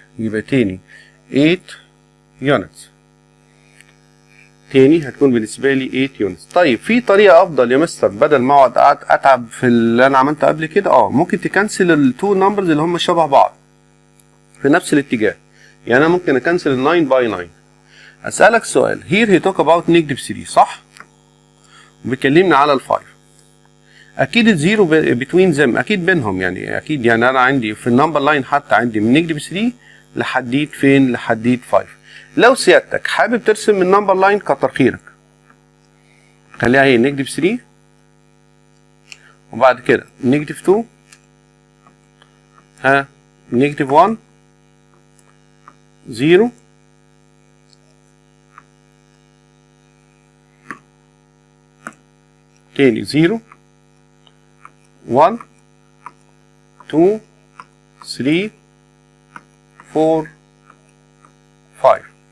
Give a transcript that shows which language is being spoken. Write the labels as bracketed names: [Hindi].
[Arabic] يبقى تاني 8 units. تاني هتكون بالنسبة لي 8 units. طيب في طريقة أفضل يا مستر بدل ما أقعد أتعب في اللي أنا عملته قبل كده؟ ممكن تكنسل التو نمبرز اللي هم شبه بعض في نفس الاتجاه. يعني أنا ممكن أكنسل ال 9 باي 9. أسألك سؤال. [English] here he talk about negative 3 صح؟ [Arabic] وبيكلمنا على ال 5. أكيد الزيرو [English] between them [Arabic] أكيد بينهم، يعني أكيد يعني أنا عندي في النمبر لاين حتى عندي من نيجاتيف 3 لحديت فين؟ لحديت 5. لو سيادتك حابب ترسم من النمبر لاين كتر خيرك، خليها هي نيجاتيف 3 وبعد كده نيجاتيف 2 نيجاتيف 1 0 تاني 0 1 2 3 4 5.